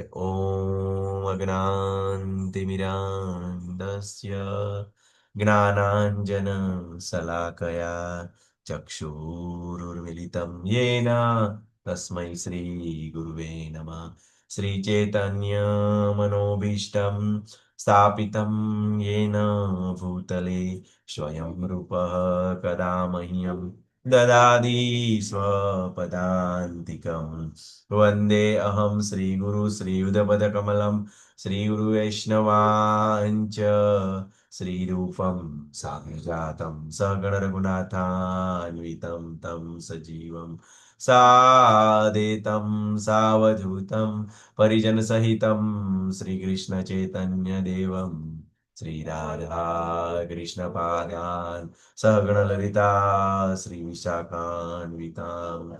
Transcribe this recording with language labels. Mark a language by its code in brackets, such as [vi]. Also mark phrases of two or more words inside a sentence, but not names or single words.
[sa] ઓમ અજ્ઞાનતિમિરાન્ધસ્ય જ્ઞાનાંજન શલાકયા ચક્ષુરુર્મિલિતમ યેન તસ્મૈ શ્રી ગુરુવે નમઃ. શ્રીચૈતન્ય મનોભીષ્ટમ સ્થાપિतं येन भूतले स्वयं रूपः कदा मह्यं ददाति स्वपदान्तिकं. वन्दे अहं श्रीगुरु श्रीयुधपदकमलं श्रीगुरुवैष्णवाञ्च श्रीरूपं साग्रजातं सगणरघुनाथान्वितं तं सजीवं सादेतं सावधूतं परिजनसहितं श्रीकृष्णचैतन्यदेवं श्रीराधा कृष्णपादान् सगणललिता श्रीविशाखान्वितां च.